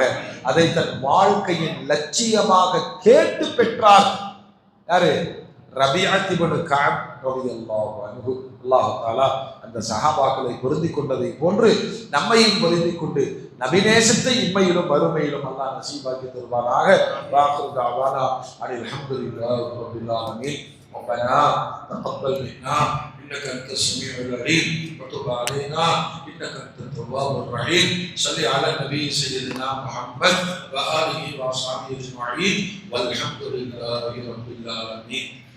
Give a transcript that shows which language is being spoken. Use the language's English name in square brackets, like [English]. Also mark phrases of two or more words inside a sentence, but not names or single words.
[Tamil] அதை தன் வாழ்க்கையின் லட்சியமாக கேட்டு பெற்றார் யாரு? ரபிஅத் இப்னு கஅப் [Arabic] رضي الله عنه. الله تعالى [Tamil] அந்த சஹாபாக்களை பொருந்தி கொண்டதை போன்று நம்மையும் பொருந்தி கொண்டு நபிநேசத்தை இம்மையிலும் மறுமையிலும் அல்லாஹ் நசீபாக்கி தருவானாக. [Arabic] وآخر دعوانا أن الحمد لله رب العالمين. ربنا تقبل منا انك انت السميع العليم وتب علينا انك انت التواب الرحيم. صل على النبي سيدنا محمد واله واصحابه اجمعين والحمد لله رب العالمين.